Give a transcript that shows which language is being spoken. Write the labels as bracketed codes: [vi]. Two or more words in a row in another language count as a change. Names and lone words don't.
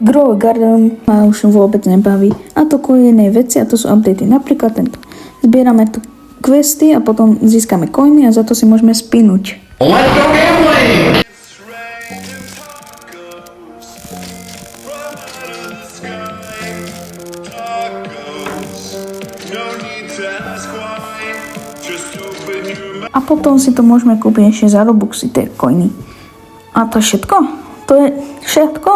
[sk] Grow Garden ma už vôbec nebaví. A to kvôli jednej veci, a to sú updaty. Napríklad tento. Zbierame tu questy a potom získame coiny a za to si môžeme spinúť. [en] Let's go gambling! [sk] A potom si to môžeme kúpiť ešte za Robuxy, tie coiny. A to je všetko? To je všetko?